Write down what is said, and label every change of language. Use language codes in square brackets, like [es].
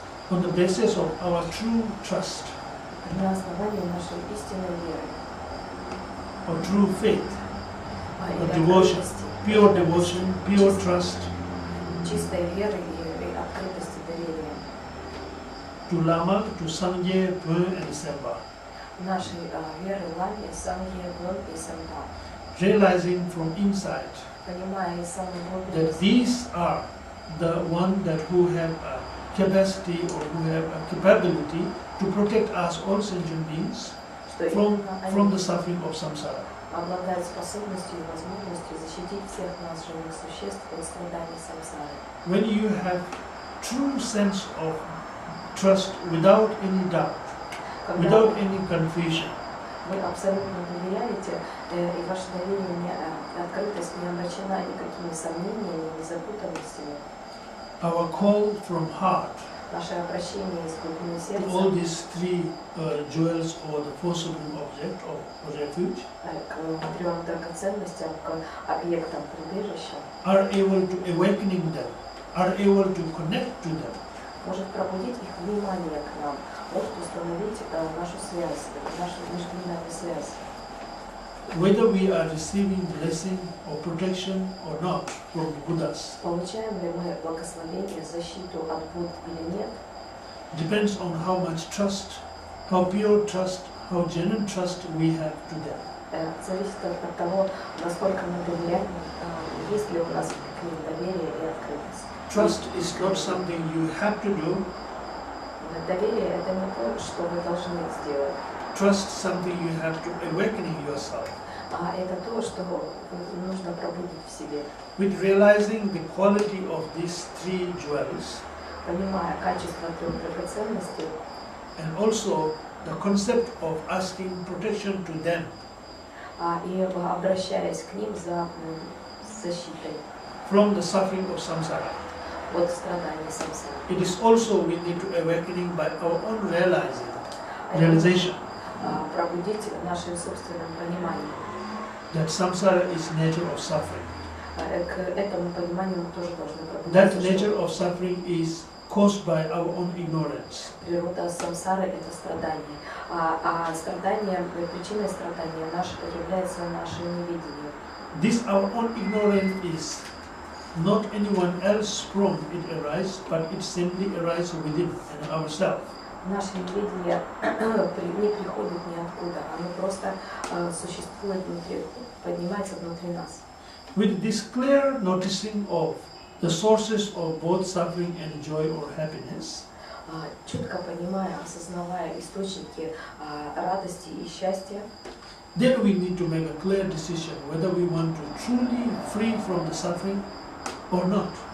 [en] On the basis of our true trust, [ru] На основании нашей истинной веры. [en] or true faith, or devotion, pure devotion, pure trust [ru] Чистой веры и открытости доверия. [en] to Lama, to Sangye, Bön and Sempa. [ru] Нашей веры Ламе, Сангье, Бön и Сэмпа. [en] Realizing from inside [ru] Понимая из самой глубины, [en] that these are the one that who have a capacity or who have a capability to protect us all sentient beings [ru] что [en] from [ru] именно [en] the [ru] они [en] suffering of samsara. [ru] обладают способностью и возможностью защитить всех нас, живых существ, от страданий сансары. [en] When you have true sense of trust without any doubt, without any confusion. [ru] Вы абсолютно доверяете, и ваше доверие и открытость не омрачена никакими сомнениями, ни запутанностями. [en] Our call from heart, [ru] Наше обращение из глубины сердца [en] all these three jewels or the four supreme object of refuge [ru] к трем драгоценностям, к объектам прибежища, [en] are able to awakening them, are able to connect to them. [ru] может пробудить их внимание к нам, может установить нашу связь, нашу международную связь. [en] Whether we are receiving blessing or protection or not from Buddhas [ru] Получаем ли мы благословение, защиту от Будд или нет, [en] depends on how much trust, how pure trust, how genuine trust we have to them. [ru] зависит от того, насколько мы доверяем, есть ли у нас к ним доверие и открытость. [en] Trust is not something you have to do. [ru] Доверие – это не то, что вы должны сделать, [en] Trust something you have to awakening yourself. [ru] а это то, что нужно пробудить в себе. [en] With realizing the quality of these three jewels [ru] Понимая качество трех драгоценностей [en] and also the concept of asking protection to them, [ru] и обращаясь к ним за защитой [en] from the suffering of samsara. [ru] от страданий самсары. [en] It is also we need to awakening by our own realization [ru] Пробудить нашим собственным пониманием. [en] that samsara is nature of suffering. [ru] К этому пониманию мы тоже должны [en] That [ru] пробудиться. [en] nature of suffering is caused by our own ignorance. [ru] Природа самсары – это страдание. А страдание, причиной страдания является наше неведение. [en] This our own ignorance is not anyone else from it arise, but it simply arises within and ourselves. [ru] Наше неведение не приходит ниоткуда, оно просто существует внутри, поднимается внутри нас. [en] With this clear noticing of the sources of both suffering and joy or happiness, [ru] Четко понимая, осознавая источники радости и счастья, [en] then we need to make a clear decision whether we want to truly free from the suffering or not.